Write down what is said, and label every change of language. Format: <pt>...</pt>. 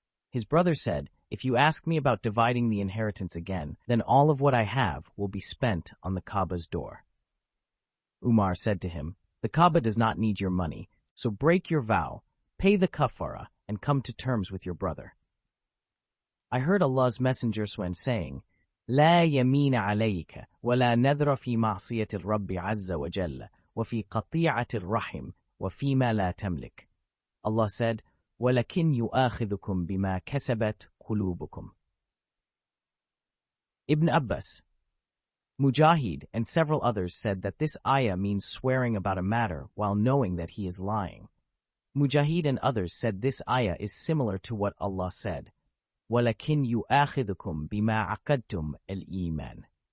<en>His brother said, if you ask me about dividing the inheritance again, then all of what I have will be spent on the Kaaba's door. Umar said to him, the Kaaba does not need your money, so break your vow, pay the kafara, and come to terms with your brother. I heard Allah's Messenger saying,</en> <ar>لا يمين عليك ولا نذر في معصية الرب عز وجل وفي قطيعة الرحم وفيما لا تملك.</ar> <en>Allah said,</en> <ar>ولكن يؤاخذكم بما كسبت قلوبكم.</ar> <en>Ibn Abbas, Mujahid, and several others said that this ayah means swearing about a matter while knowing that he is lying. Mujahid and others said this ayah is similar to what Allah said,</en> <ar>وَلَكِنْ يُؤَاخِذُكُمْ بِمَا عَقَدْتُمْ الْإِيمَانِ.</ar>